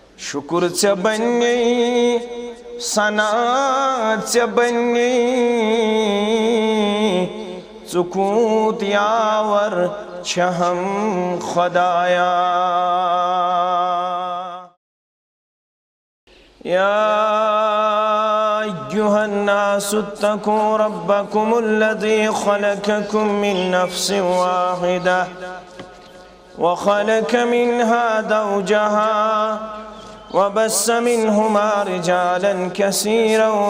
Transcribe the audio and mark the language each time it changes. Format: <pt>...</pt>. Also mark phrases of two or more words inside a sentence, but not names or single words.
<ks>شکر ژے بنی ثنا ژے بنی ژٕ کوٗت یاور چھہم خدایا</ks> <ar>یا أيها الناس اتقوا ربكم الذي خلقكم من نفس واحدة وخلق منها زوجها وبث منهما رجالا كثيرا</ar>